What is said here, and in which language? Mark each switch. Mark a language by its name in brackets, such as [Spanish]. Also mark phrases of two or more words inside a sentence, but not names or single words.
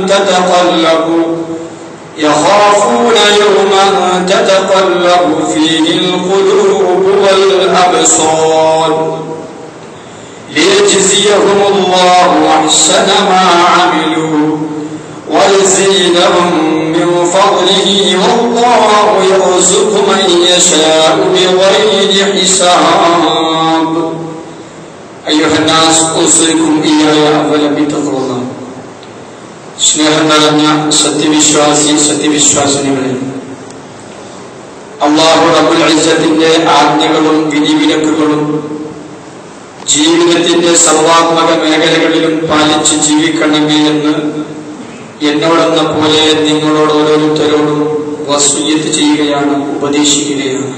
[Arabic] تتقلب فيه القلوب والأبصار ليجزيهم الله أحسن ما عملوا ويزيدهم من فضله والله يرزق من يشاء بغير حساب أيها الناس أوصيكم إياي أولا بتقوى الله [Malayalam] സ്നേഹം നിറഞ്ഞ സത്യവിശ്വാസിനികളെ, അല്ലാഹു റബ്ബുൽ ഇസ്സത്തിന്റെ ആജ്ഞകളും വിധിവിലക്കുകളും ജീവിതത്തിന്റെ സർവാത്മക മേഖലകളിലും പാലിച്ച് ജീവിക്കണമേ എന്ന് എന്നോടെന്ന പോലെ നിങ്ങളോട് ഓരോരുത്തരോടും വസിയ്യത്ത് ചെയ്യുകയാണ്, ഉപദേശിക്കുകയാണ്.